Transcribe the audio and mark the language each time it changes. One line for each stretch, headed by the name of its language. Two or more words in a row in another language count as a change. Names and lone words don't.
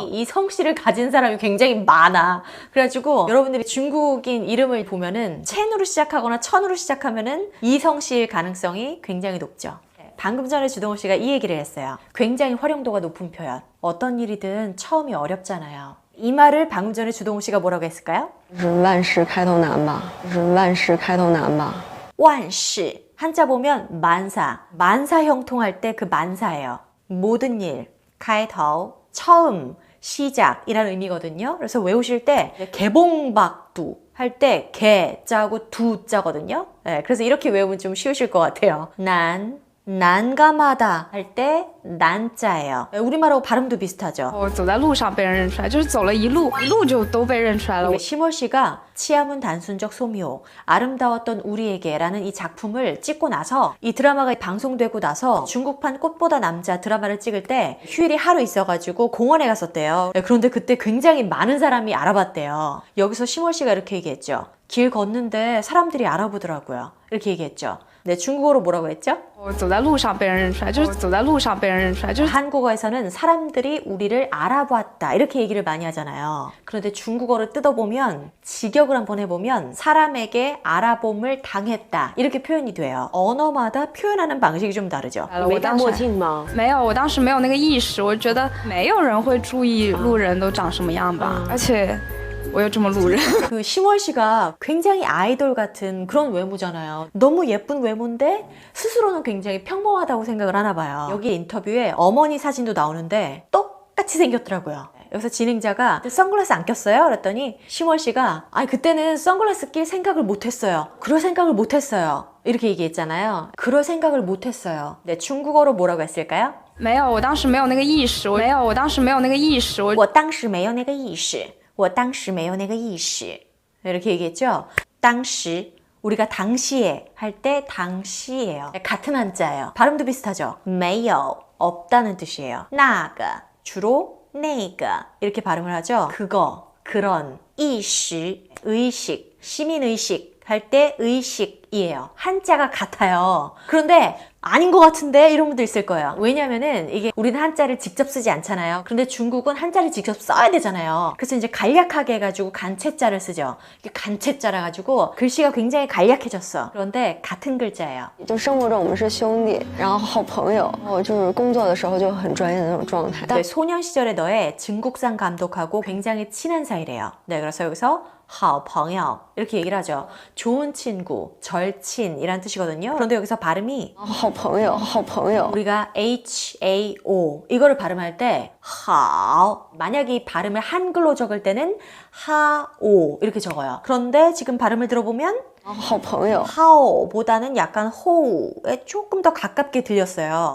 Korean: 이 성씨를 가진 사람이 굉장히 많아. 그래가지고 여러분들이 중국인 이름을 보면은 첸으로 시작하거나 천으로 시작하면은 이 성씨일 가능성이 굉장히 높죠. 방금 전에 주동우 씨가 이 얘기를 했어요. 굉장히 활용도가 높은 표현. 어떤 일이든 처음이 어렵잖아요. 이 말을 방금 전에 주동우 씨가 뭐라고 했을까요?
Chinese: 万事开头难吧万事开头难吧
Korean: 万事 한자 보면 만사, 만사 형통할 때 그 만사예요. 모든 일, 开头 처음, 시작이라는 의미거든요. 그래서 외우실 때 개봉박두 할 때 개자고 두자거든요. 네, 그래서 이렇게 외우면 좀 쉬우실 것 같아요. 난감하다 할 때 난자예요. 우리말하고 발음도 비슷하죠.
Chinese: 我走在路上被人认出来，就是走了一路就都被认出来了。
Korean: 심월 씨가 치아문 단순적 소미호, 아름다웠던 우리에게라는 이 작품을 찍고 나서 이 드라마가 방송되고 나서 중국판 꽃보다 남자 드라마를 찍을 때 휴일이 하루 있어가지고 공원에 갔었대요. 그런데 그때 굉장히 많은 사람이 알아봤대요. 여기서 심월 씨가 이렇게 얘기했죠. 길 걷는데 사람들이 알아보더라고요. 이렇게 얘기했죠. 네, 중국어로 뭐라고 했죠?
Chinese: 我走在路上被人认出来，就是走在路上被人认出来，就是
Korean: 한국어에서는 사람들이 우리를 알아보았다 이렇게 얘기를 많이 하잖아요. 그런데 중국어를 뜯어보면 직역을 한번 해보면 사람에게 알아봄을 당했다 이렇게 표현이 돼요. 언어마다 표현하는 방식이 좀 다르죠.
Chinese: 我当时没有，我当时没有那个意识，我觉得没有人会注意路人都长什么样吧，而且。我又这么路人
Korean: 그 심월 씨가 굉장히 아이돌 같은 그런 외모잖아요. 너무 예쁜 외모인데 스스로는 굉장히 평범하다고 생각을 하나 봐요. 여기 인터뷰에 어머니 사진도 나오는데 똑같이 생겼더라고요. 여기서 진행자가 선글라스 안 꼈어요? 그랬더니 심월 씨가 아니 그때는 선글라스 낄 생각을 못했어요. 그럴 생각을 못했어요. 이렇게 얘기했잖아요. 그럴 생각을 못했어요. 네, 중국어로 뭐라고 했을까요?
Chinese: 没有，我当时没有那个意识，我当时没有那个意识，我当时没有那个意识。 我当时没有那个意识.
Korean: 이렇게 얘기했죠. 当时 우리가 당시에 할 때 당시예요. 같은 한자예요. 발음도 비슷하죠. 没有 없다는 뜻이에요. 那个 주로 那个 이렇게 발음을 하죠. 그거, 그런, 意识 의식, 시민의식 할 때 의식이에요. 한자가 같아요. 그런데 아닌 것 같은데 이런 분들 있을 거예요. 왜냐면은 이게 우리는 한자를 직접 쓰지 않잖아요. 그런데 중국은 한자를 직접 써야 되잖아요. 그래서 이제 간략하게 해가지고 간체자를 쓰죠. 이게 간체자라 가지고 글씨가 굉장히 간략해졌어. 그런데 같은 글자예요.
Chinese: 就生活中我们是兄弟，然后好朋友，然后就是工作的时候就很专业的那种状态。
Korean: 네, 소년 시절의 너의 증국상 감독하고 굉장히 친한 사이래요. 네, 그래서 여기서
Chinese: 好朋友
Korean: 이렇게 얘기를 하죠. 좋은 친구, 절친이란 뜻이거든요. 그런데 여기서 발음이
Chinese: 好朋友，好朋友。
Korean: 우리가 HAO 이거를 발음할 때 好 만약 이 발음을 한글로 적을 때는 하오 이렇게 적어요. 그런데 지금 발음을 들어보면
Chinese: 好朋友。
Korean: 하오보다는 약간 호우에 조금 더 가깝게 들렸어요.